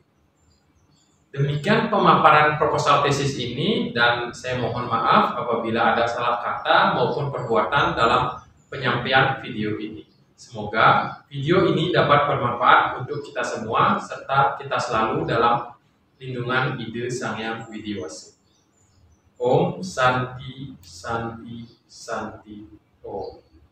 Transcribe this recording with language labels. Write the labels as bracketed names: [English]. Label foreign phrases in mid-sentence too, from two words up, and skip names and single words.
[Indonesian] Demikian pemaparan proposal tesis ini, dan saya mohon maaf apabila ada salah kata maupun perbuatan dalam penyampaian video ini. Semoga video ini dapat bermanfaat untuk kita semua serta kita selalu dalam lindungan ide Sang Hyang Widiwasi. [Sanskrit] Om Santi Santi Santi Om.